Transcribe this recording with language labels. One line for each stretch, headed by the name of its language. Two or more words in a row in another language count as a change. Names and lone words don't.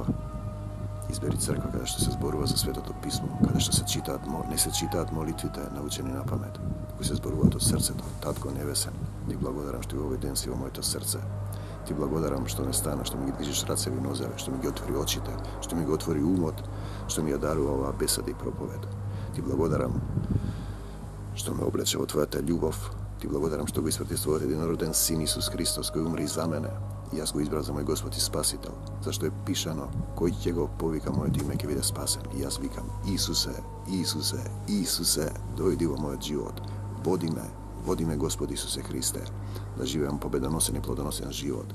Macedonian: Избери црква каде што се зборува за Светото Писмо, каде што не се читаат молитвите научени на памет, кои се зборуваат од срцето. Татко Небесен, ти благодарам што и овој ден си во моето срце. Ти благодарам што не стана, што ми ги движиш рацеви и нозеве, што ми ги отвори очите, што ми ги отвори умот, што ми ја дарува оваа беседа и проповед. Ти благодарам што ме облече во Твојата љубов. Ти благодарам што го испрати Твојот единороден Син Исус Христос, кој умри за мене. И јас го избрав за мој Господ и Спасител, зашто е пишано, кој ќе го повика моето име, ќе биде спасен. И јас викам, Исусе, Исусе, Исусе, дојди во мојот живот. Води ме Господ Исусе Христе, да живеам победоносен и плодоносен живот.